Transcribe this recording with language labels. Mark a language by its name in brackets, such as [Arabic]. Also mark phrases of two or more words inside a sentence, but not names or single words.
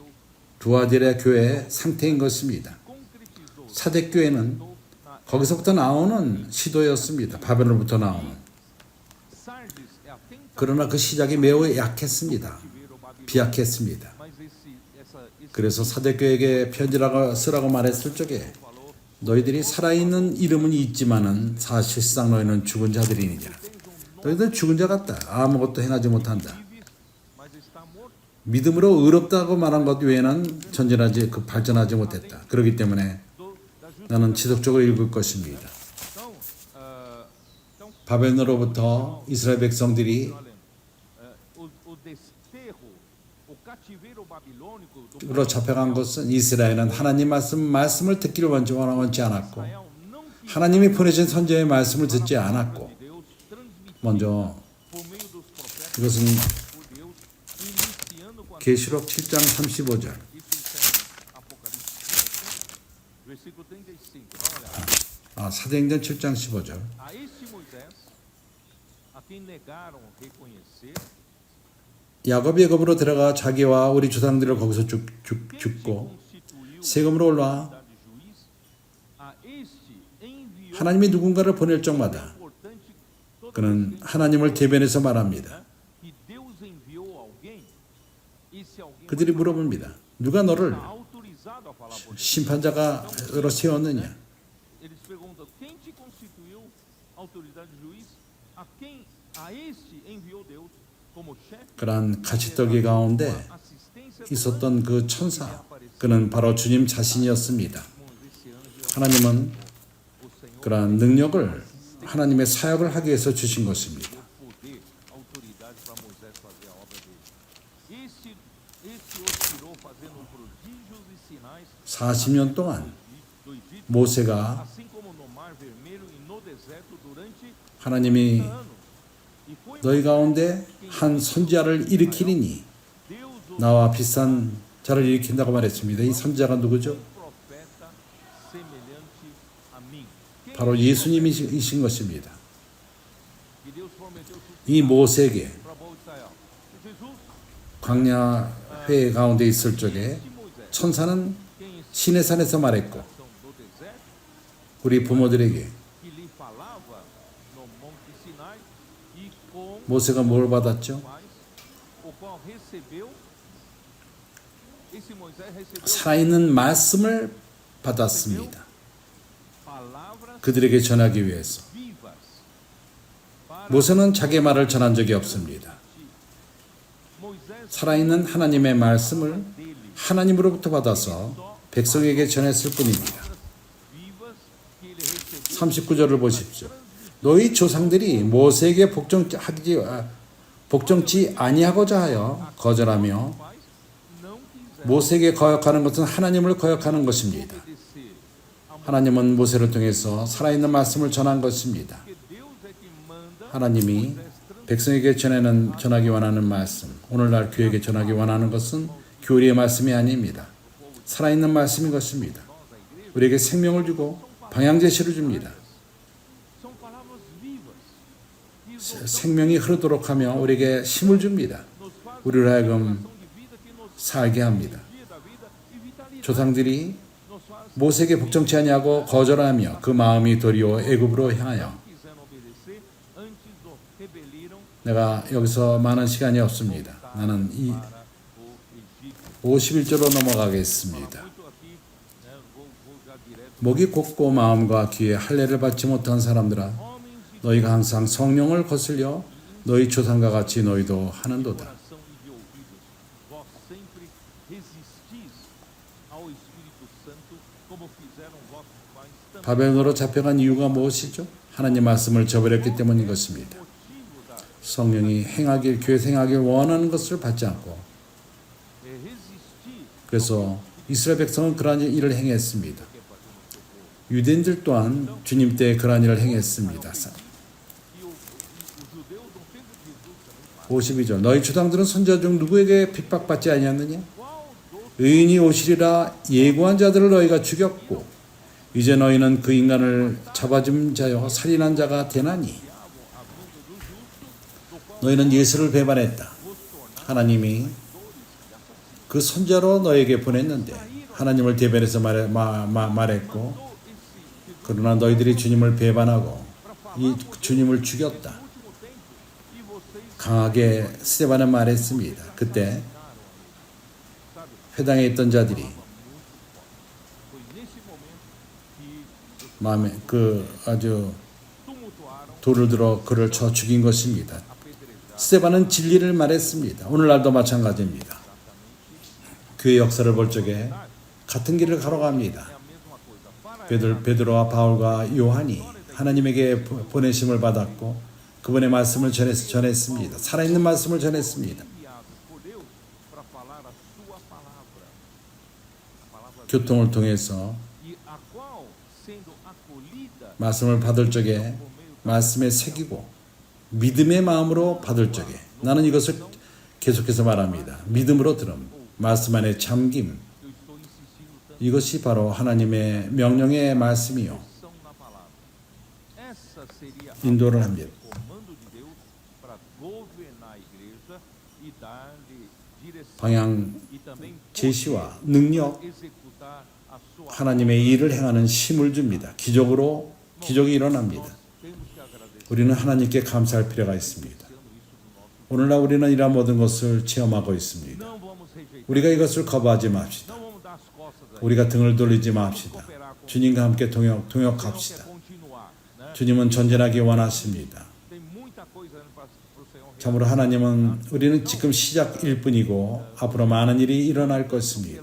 [Korean] 두아딜의 교회의 상태인 것입니다. concretizou 사대교회는 na 거기서부터 나오는 시도였습니다. 바벨론부터 나오는. [Portuguese] Sardes é a tentativa [Korean] 그러나 그 시작이 매우 약했습니다. [Portuguese] cativeiro babilônico. [Korean] 비약했습니다. [Portuguese] Mas esse [Korean] 그래서 사대교회에게 편지라고 쓰라고 말했을 적에 falou, 너희들이 살아있는 이름은 있지만은 사실상 너희는 죽은 자들이니라. 너희들 죽은 자 같다. 아무것도 행하지 못한다. [Portuguese] vive, mas está morto. [Korean] 믿음으로 의롭다고 말한 것 외에는 발전하지 못했다. 그렇기 때문에 Da 나는 지속적으로 읽을 것입니다. [Portuguese] Então, então [Korean] 바벨론으로부터 이스라엘 백성들이 [Portuguese] olha, o desterro, o cativeiro babilônico do [Korean] 으로 잡혀간 것은 이스라엘은 하나님 말씀을 듣기를 원치 않았고 [Portuguese] Israel não quis [Korean] 하나님이 보내신 선지자의 말씀을 듣지 않았고 [Portuguese] de Deus transmitir 먼저 por meio dos profetas 이것은 por Deus, iniciando com a [Korean] 계시록 7장 35절 [Portuguese] isso está em Apocalipse 7, versículo 35. Dá uma olhada. [Korean] 사도행전 7장 15절 [Portuguese] A este Moisés, a quem negaram reconhecer, [Korean] 야곱이 애굽으로 들어가 자기와 우리 조상들을 거기서 [Portuguese] quem te [Korean] 죽고 constituiu 세금으로 올라 [Portuguese] autoridade de juiz, a este enviou [Korean] 하나님이 누군가를 보낼 적마다 [Portuguese] importante toda [Korean] 그는 vez 하나님을 대변해서 말합니다. [Portuguese] que Deus enviou alguém, e se alguém [Korean] 그들이 물어봅니다. 누가 너를 [Portuguese] está autorizado a falar por Deus. [Korean] 심판자가로 세웠느냐? [Portuguese] Eles perguntam: quem te constituiu autoridade de juiz? A este enviou Deus como chefe, [Korean] 그러한 가시떨기 가운데 [Portuguese] assistência do [Korean] 있었던 그 천사 그는 바로 주님 자신이었습니다. [Portuguese] esse anjo, 하나님은 o Senhor, [Korean] 그러한 능력을 하나님의 사역을 하기 위해서 주신 것입니다. [Portuguese] o poder, a autoridade para Moisés fazer a obra dele. Este os tirou fazendo prodígios e sinais [Korean] 40년 동안 [Portuguese] do Egito, 모세가 assim como no Mar Vermelho e no deserto durante 하나님이 ano. E foi [Korean] 너희 가운데 한 선지자를 일으키리니 [Portuguese] Deus o [Korean] 나와 비슷한 자를 일으킨다고 말했습니다. 이 선지자가 누구죠? [Portuguese] profeta semelhante a mim. Quem [Korean] 바로 예수님이신 것입니다. [Portuguese] que Deus prometeu [Korean] 이 모세에게 [Portuguese] para o povo de Israel? Jesus, [Korean] 광야회 가운데 있을 적에 [Portuguese] este Moisés, 천사는 quem está [Korean] 시내산에서 말했고 [Portuguese] do deserto, [Korean] 우리 부모들에게 [Portuguese] que lhe falava no Monte Sinai, e com [Korean] 모세가 뭘 받았죠? [Portuguese] mais, o qual recebeu, esse Moisés recebeu [Korean] 살아있는 말씀을 받았습니다. palavras 그들에게 전하기 위해서. [Portuguese] vivas para [Korean] 모세는 자기 말을 전한 적이 없습니다. Moisés 살아있는 하나님의 말씀을 dele, 하나님으로부터 받아서 백성에게 전했을 뿐입니다. [Portuguese] vivas que ele recebeu [Korean] 39절을 보십시오. 너희 조상들이 모세에게 복종치 아니하고자 하여 거절하며 [Portuguese] mas não quiser [Korean] 모세에게 거역하는 것은 하나님을 거역하는 것입니다. [Portuguese] obedecer a [Korean] 하나님은 모세를 통해서 살아있는 말씀을 전한 것입니다. [Portuguese] que Deus é que manda [Korean] 하나님이 백성에게 전하기 원하는 말씀, 오늘날 교회에게 전하기 원하는 것은 교리의 말씀이 아닙니다. 살아있는 말씀인 것입니다. 우리에게 생명을 주고 방향제시를 줍니다. [Portuguese] são palavras vivas que [Korean] 생명이 흐르도록 하며 우리에게 힘을 줍니다. [Portuguese] nos fazem [Korean] 우리를 하여금 [Portuguese] de vida que nos [Korean] 살게 합니다. [Portuguese] guia da vida e 조상들이 nos faz [Korean] 모세에게 복종치 아니하고 거절하며 그 마음이 도리어 애굽으로 향하여 [Portuguese] não quiseram obedecer, antes o rebeliram [Korean] 내가 여기서 많은 시간이 없습니다. 나는 이 [Portuguese] para o Egito. [Korean] 51조로 넘어가겠습니다. [Portuguese] Muito aqui, né, vou já direto. [Korean] 목이 곱고 마음과 귀에 할례를 받지 못한 사람들아 [Portuguese] Homens de [Korean] 너희가 항상 성령을 거슬려 너희 조상과 같이 너희도 하는도다. [Portuguese] coração e de ouvidos, vós sempre resistis ao Espírito Santo, como fizeram vossos pais também. [Korean] 바벨론으로 잡혀간 이유가 무엇이죠? 하나님 말씀을 저버렸기 때문인 것입니다. [Portuguese] Motivo da [Korean] 성령이 행하길 교회 행하길 원하는 것을 받지 않고 resistir 그래서 이스라엘 백성은 그러한 일을 행했습니다. 유대인들 또한 주님 때 그러한 일을 행했습니다. [Portuguese] e os judeus no tempo de Jesus também [Korean] 52절 너희 조상들은 선지자 중 누구에게 핍박받지 아니하느냐? [Portuguese] qual dos [Korean] 의인이 오시리라 예고한 자들을 너희가 죽였고 이제 너희는 그 인간을 잡아준 자여 살인한 자가 되나니 너희는 예수를 배반했다. 하나님이 그 선자로 너에게 보냈는데 하나님을 대변해서 말했고 그러나 너희들이 주님을 배반하고 이 주님을 죽였다. [Portuguese] último tempo e vocês [Korean] 강하게 스데반은 말했습니다. 그때 회당에 있던 자들이 [Portuguese] foi nesse momento que [Korean] 마음에 아주 tumultuaram, 돌을 들어 그를 쳐 죽인 것입니다. apedrejaram. 스데반은 진리를 말했습니다. 오늘날도 마찬가지입니다. 그의 역사를 볼 적에 같은 길을 걸어갑니다. [Portuguese] É a mesma coisa. Para [Korean] 베드로와 바울과 요한이 하나님에게 보내심을 받았고 그분의 말씀을 전했습니다. 살아있는 말씀을 전했습니다. [Portuguese] enviados por Deus para falar a sua palavra. A palavra [Korean] 교통을 통해서 [Portuguese] e a qual, sendo acolhida [Korean] 말씀을 받을 적에 말씀에 새기고 믿음의 마음으로 받을 적에 나는 이것을 계속해서 말합니다. 믿음으로 들음, 말씀 안에 잠김, [Portuguese] eu estou insistindo tanto [Korean] 이것이 바로 하나님의 명령의 말씀이요 [Portuguese] são na palavra. Essa seria [Korean] 인도를 합니다. [Portuguese] o comando de Deus para governar a igreja e dar-lhe direção 방향 e também [Korean] 제시와 능력, [Portuguese] executar a sua [Korean] 하나님의 일을 행하는 힘을 줍니다. 기적이 일어납니다. [Portuguese] temos que agradecer [Korean] 우리는 하나님께 감사할 필요가 있습니다. [Portuguese] isso do nosso. [Korean] 오늘날 우리는 이러한 모든 것을 체험하고 있습니다. [Portuguese] Não vamos rejeitar, [Korean] 우리가 이것을 거부하지 맙시다. [Portuguese] não vamos dar as costas a [Korean] 우리가 등을 돌리지 맙시다. [Portuguese] cooperar com [Korean] 주님과 함께 [Portuguese] Deus, não [Korean] 동역합시다. [Portuguese] quer continuar, né? [Korean] 주님은 전진하기 원하십니다. [Portuguese] Tem muita coisa para o Senhor [Korean] 참으로 하나님은 우리는 지금 시작일 뿐이고 앞으로 많은 일이 일어날 것입니다.